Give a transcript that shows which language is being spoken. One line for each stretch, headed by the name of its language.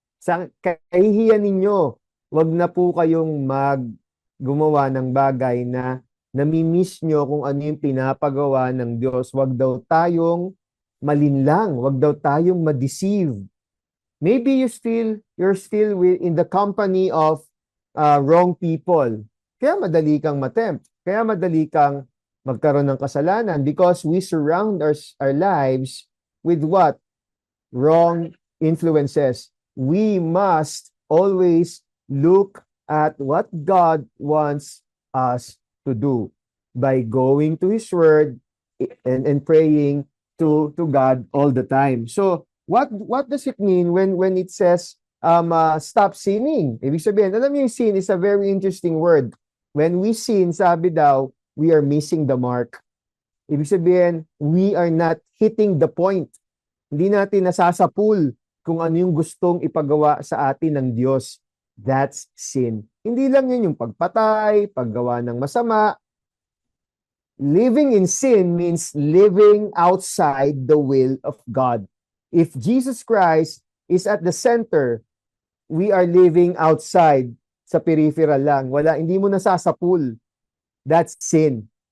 Filipino: Sa kahihiyan ninyo, wag na po kayong gumawa ng bagay na namimiss nyo kung ano yung pinapagawa ng Diyos. Wag daw tayong malinlang, wag daw tayong ma-deceive.
English: Maybe you're still in the company of wrong people.
Filipino: Kaya madali kang matempt. Kaya madali kang magkaroon ng kasalanan
English: because we surround our lives with what? Wrong influences. We must always look at what God wants us to do by going to His Word and praying to God all the time. So, what does it mean when it says stop sinning?
Filipino: Ibig sabihin, alam niyo yung
English: sin is a very interesting word. When we sin,
Filipino: sabi daw,
English: we are missing the mark.
Filipino: Ibig sabihin,
English: we are not hitting the point.
Filipino: Hindi natin nasasapul kung ano yung gustong ipagawa sa atin ng Diyos.
English: That's sin.
Filipino: Hindi lang yun yung pagpatay, paggawa ng masama.
English: Living in sin means living outside the will of God. If Jesus Christ is at the center, we are living outside,
Filipino: sa peripheral lang. Hindi mo nasasapul.
English: That's sin.